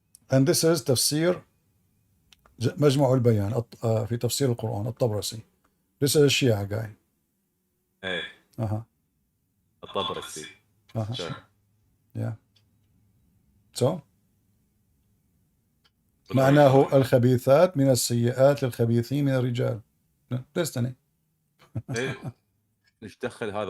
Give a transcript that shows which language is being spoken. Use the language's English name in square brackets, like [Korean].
[English] And this is تفسير مجمع البيان في تفسير القرآن الطبرسي. This is a Shia guy. Hey, الطبرسي. Sure. Yeah. [Arabic] So معناه الخبيثات من السيئات للخبيثين من الرجال. [English] Destiny. Hey, [Arabic] ايش دخل هذا?